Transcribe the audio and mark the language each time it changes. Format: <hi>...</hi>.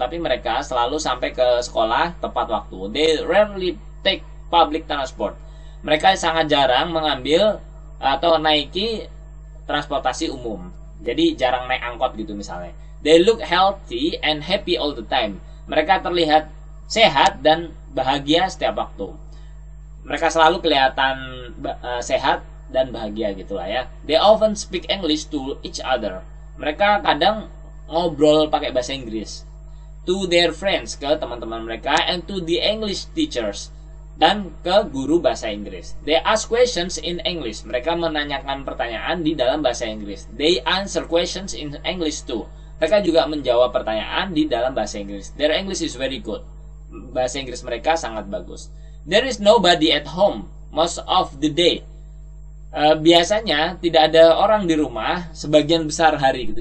<id>Tapi mereka selalu sampai ke sekolah tepat waktu.</id> <en>They rarely take public transport.</en> <id>Mereka sangat jarang mengambil atau naiki transportasi umum. Jadi jarang naik angkot gitu misalnya.</id> <en>They look healthy and happy all the time.</en> <id>Mereka terlihat sehat dan bahagia setiap waktu. Mereka selalu kelihatan sehat dan bahagia gitulah ya.</id> <en>They often speak English to each other.</en> <id>Mereka kadang ngobrol pakai bahasa Inggris.</id> <en>To their friends,</en> <id>ke teman-teman mereka,</id> <en>and to the English teachers,</en> <id>dan ke guru bahasa Inggris.</id> <en>They ask questions in English.</en> <id>Mereka menanyakan pertanyaan di dalam bahasa Inggris.</id> <en>They answer questions in English too.</en> <id>Mereka juga menjawab pertanyaan di dalam bahasa Inggris.</id> <en>Their English is very good.</en> <id>Bahasa Inggris mereka sangat bagus.</id> <en>There is nobody at home most of the day.</en> <id>Biasanya tidak ada orang di rumah sebagian besar hari gitu.</id>